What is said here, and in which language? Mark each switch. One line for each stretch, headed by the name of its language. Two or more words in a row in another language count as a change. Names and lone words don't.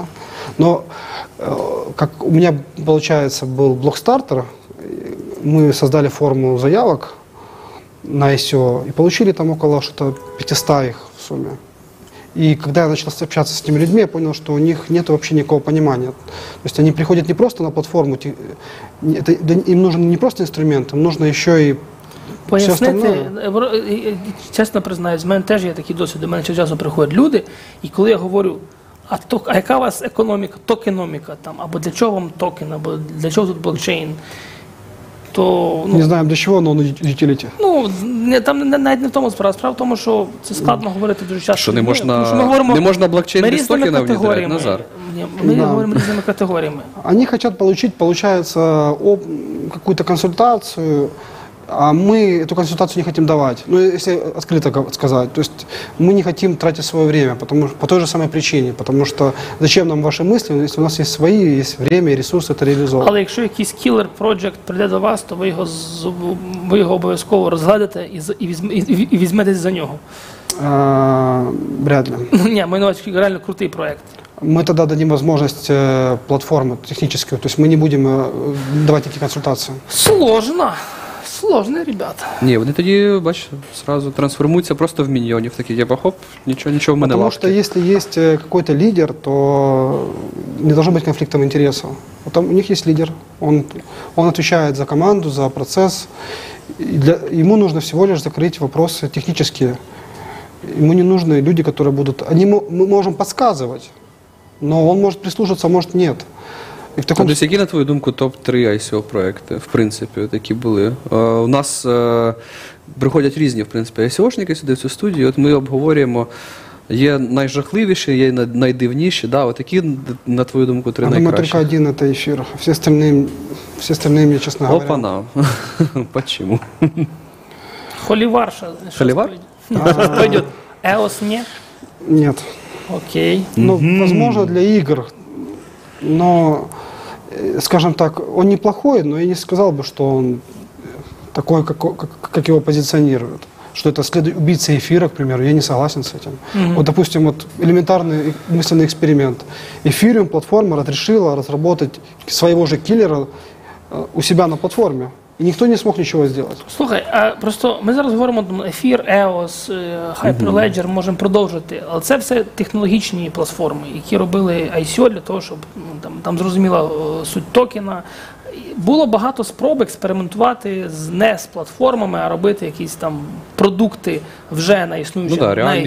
Russian: Но, как у меня, получается, был блокстартер, мы создали форму заявок на ICO и получили там около что-то 500 их в сумме. И когда я начал общаться с этими людьми, я понял, что у них нет вообще никакого понимания. То есть они приходят не просто на платформу, им нужен не просто инструмент, им нужно еще и все остальное.
Ukrainian: Чесно признаюсь, в мене теж є такий досвід, до мене часу приходять люди, і коли я говорю, а яка у вас економіка, токеноміка, там, або для чого вам токен, або для чого тут блокчейн, то... Не знаємо для чого, але utility. Ну, там навіть не в тому справа. Справа в тому, що це складно говорити дуже часто. Що не можна блокчейн без токена внедряти, Назар? Ні, ми
Russian: Да.
Ukrainian: говоримо різними категоріями.
Russian: Они хотят получить, получается, какую-то консультацию, а мы эту консультацию не хотим давать. Ну, если открыто сказать. То есть мы не хотим тратить свое время, по той же самой причине. Потому что зачем нам ваши мысли, если у нас есть свои, есть время и ресурсы это реализовывать.
Ukrainian: Але якщо якийсь кілер проджект прийде до вас, то ви його обов'язково розглядите і візьметесь за нього.
Russian: Вряд ли.
Ukrainian: Ні, маю на увазі реально крутий проект.
Russian: Мы тогда дадим возможность платформы техническую, то есть мы не будем давать такие консультации. Сложно, ребята.
Ukrainian: Ні, вони тоді, бачиш, зразу трансформуються просто в міньйонів. Такі, типа, хоп, нічого в мене
Russian: Потому
Ukrainian: лапки.
Russian: что если есть какой-то лидер, то не должно быть конфликтов интересов. Вот там у них есть лидер, он отвечает за команду, за процесс. Ему нужно всего лишь закрыть вопросы технические. Ему не нужны люди, которые будут... Мы можем подсказывать, но он может прислушаться, а может нет.
Ukrainian: І в такому... Тобто, які, на твою думку, топ-3 ICO проекти, в принципі, такі були? У нас приходять різні, в принципі, ICO-шники сюди в цю студію, от ми обговорюємо, є найжахливіші, є найдивніші, да, от які, на твою думку, 3
Russian: Я думаю,
Ukrainian: найкращі?
Russian: только один это эфир. Все остальные мне, честно говоря... Опана. Почему? Холиварша. Холивар? Пойдет. EOS не? Нет. Окей. Ну, возможно, для игр, но, скажем так, он неплохой, но я не сказал бы, что он такой, как его позиционируют. Что это убийца эфира, к примеру, я не согласен с этим. Вот, допустим, вот элементарный мысленный эксперимент. Эфириум платформа разрешила разработать своего же киллера у себя на платформе.
Ukrainian: І ніхто не змог нічого зробити. Слухай, а просто ми зараз говоримо там Ефір, EOS, Hyperledger, можемо продовжити, але це все технологічні платформи, які робили ICO для того, щоб там зрозуміла суть токена. Було багато спроб експериментувати не з платформами, а робити якісь там продукти вже на існуючому на ефірі,